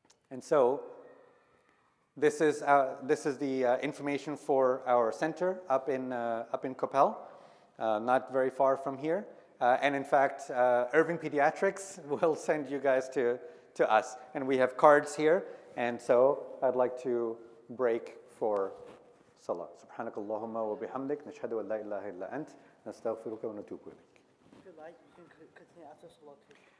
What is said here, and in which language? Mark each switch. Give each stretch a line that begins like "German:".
English: And so this is the information for our center up in Coppell, not very far from here. And in fact, Irving Pediatrics will send you guys to us. And we have cards here. And so I'd like to break for Salah.
Arabic: سبحانك اللهم وبحمدك نشهد أن لا إله إلا أنت نستغفرك ونتوب إليك.
English: If you like, you can continue after Salah too.